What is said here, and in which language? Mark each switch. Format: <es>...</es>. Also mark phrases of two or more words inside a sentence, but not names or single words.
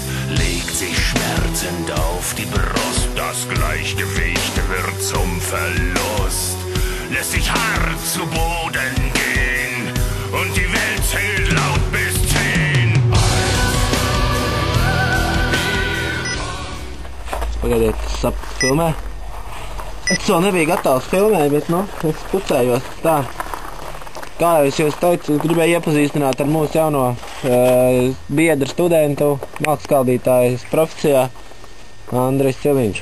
<de>legt sich schmerzend auf die Brust, das Gleichgewicht wird zum Verlust, lässt sich hart zu Boden gehen und die Welt zählt laut bis 10.</de> <lv>Pagaidiet, es sapratu filmē. Es vēl nebiju gatavs filmēt, bet, nu, es pucējos tā. Kā jau es jūs teicu, gribēju iepazīstināt ar mūsu jauno biedru studentu, mākskaldītājas profesijā, Andris Ciliņš.</lv>